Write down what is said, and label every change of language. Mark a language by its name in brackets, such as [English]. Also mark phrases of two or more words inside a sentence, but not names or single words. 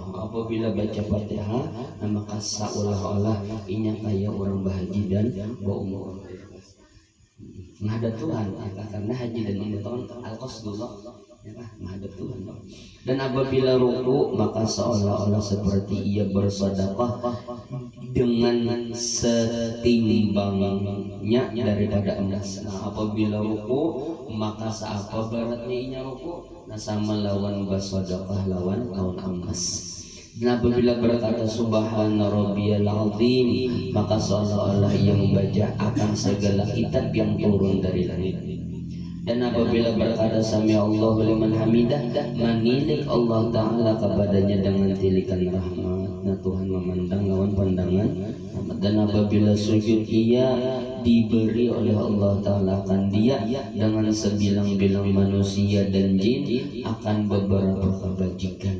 [Indonesian] Apabila baca Fatihah, maka seolah-olah inya kayak orang berhaji dan berumroh. Menghadap Tuhan, karena haji dan umroh kan al-qasdullah. Menghadap Tuhan. Dan apabila ruku, maka seolah-olah seperti ia bersedekah dengan setimbangnya daripada emas. [Banjar] Nah, apabila ruku, maka seapa beratnya inya ruku, nah sama lawan bersedekah lawan emas. [Indonesian] Dan apabila berkata [Arabic] سبحان ربي العظيم, [Indonesian] maka seolah-olah ia membaca akan segala kitab yang turun dari langit. Dan apabila berkata [Arabic] سمع الله لمن حمده, [Indonesian] menilik Allah Ta'ala kepadanya dengan tilikan rahmat. Nah, Tuhan memandang lawan pandangan. Dan apabila sujud, ia diberi oleh Allah Ta'ala akan dia dengan sebilang-bilang manusia dan jin akan beberapa kebajikan.